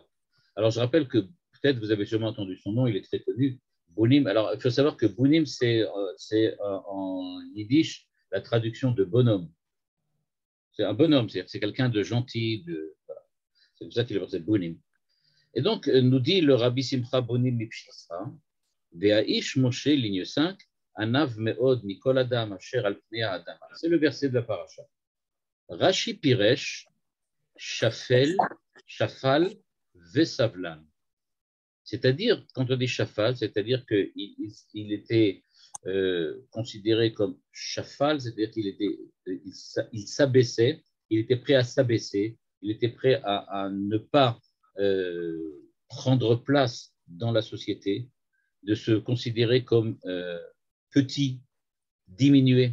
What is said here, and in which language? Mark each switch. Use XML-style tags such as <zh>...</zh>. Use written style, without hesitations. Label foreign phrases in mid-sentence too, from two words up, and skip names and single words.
<fr>Alors je rappelle que peut-être vous avez sûrement entendu son nom, il est très connu. Bunim. Alors il faut savoir que Bunim c'est en yiddish la traduction de bonhomme. C'est un bonhomme, c'est quelqu'un de gentil, voilà. C'est pour ça qu'il est appelé Bunim. Et donc nous dit le Rabbi Simcha Bunim Pshisra.</fr> <he>והאיש משה, ligne 5, ענו מאד מכל אדם אשר על פני האדמה.</he> <fr>C'est le verset de la paracha.</fr> <he>רש"י פירש שפל וסבלן.</he> <fr>C'est-à-dire, quand on dit Shafal, c'est-à-dire qu'il était considéré comme Shafal, c'est-à-dire il s'abaissait, il était prêt à s'abaisser, il était prêt à ne pas prendre place dans la société, de se considérer comme petit, diminué.</fr>